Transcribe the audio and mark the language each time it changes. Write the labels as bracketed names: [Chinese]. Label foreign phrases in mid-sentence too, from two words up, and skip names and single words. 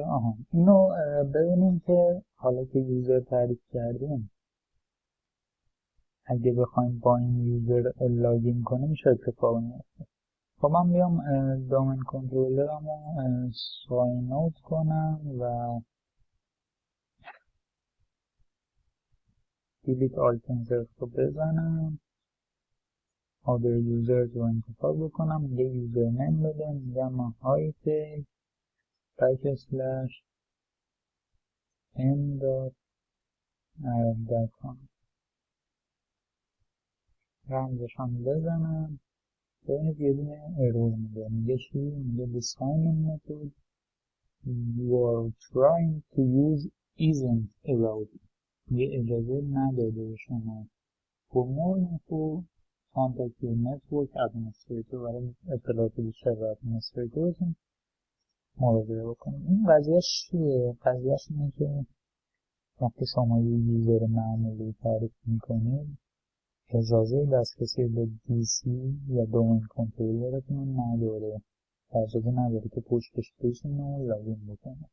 [Persian] اینو ببینیم که حالا که یوزر تعریف کردیم اگه بخوایم با این یوزر لاگین کنیم چه اتفاقی میفته. خب من بیام [English] domain controller [Persian] ساین اوت کنم و [English] delete all insert [Persian] رو بزنم، [English] other users [Persian] رو انتخاب بکنم، یه [English] user name [Persian] بده، میگم من هایتک /n کنم، رمزش هم بزنم. ببینید یه دونه ارور میده، میگه چی؟ میگه [English] the sign-in method you are trying to use isn't allowed. [Persian] یه اجازه نداده شما. [English] for more info contact your network administrator. [Persian] برای اطلاعات بیشتر به administratorتون مراجعه بکنید. این قضیهش چیه؟ قضیهش اینه که وقتی شما یه یوزر معمولی تعریف میکنید اجازه دسترسی به DC یا [English] domain controller [Persian] نداره، اجازه نداره که پشتش بشینه و لاگین بکنه.